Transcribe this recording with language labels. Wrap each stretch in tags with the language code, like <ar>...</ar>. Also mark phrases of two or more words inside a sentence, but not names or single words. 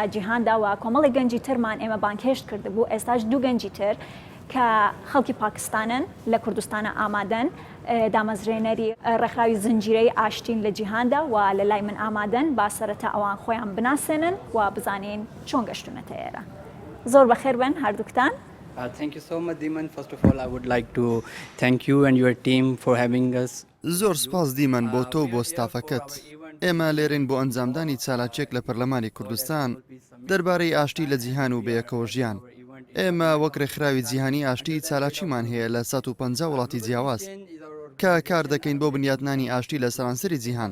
<ckb>جیهاندا و کۆمەڵی گەنجی ترمان ئێمە بانکهێشت کردبوو ئێستاش دوو گەنجی تر کە خەڵکی پاکستانن لە کوردستانە ئامادەن دامەزرێنەری ڕێکخراوی زنجیرەی ئاشتین لە جیهاندا و لە لای من ئامادەن با سەرەتا ئەوان خۆیان بناسێنن و بزانین چۆن گەشتونەتە ئێرە. زۆر بەخێر بن هەردووکتان.</ckb> <en>Thank you so much, Diman. First of all, I would like to thank you and your team for having us.</en> <ckb>زۆر سپاس دیمەن بۆ تۆ بۆ ستافەکەت. ئێمە لێرین بۆ ئەنجامدانی چالاکێک لە پەرلەمانی کوردستان دەربارەی ئاشتی لە جیهان و بەیەکەوە ژیان. ئێمە وەک ڕێکخراوی جیهانی ئاشتی چالاکیمان هەیە لە 150 وڵاتی جیاواز کە کار دەکەین بۆ بنیادنانی ئاشتی لە سەرانسەری جیهان.</ckb>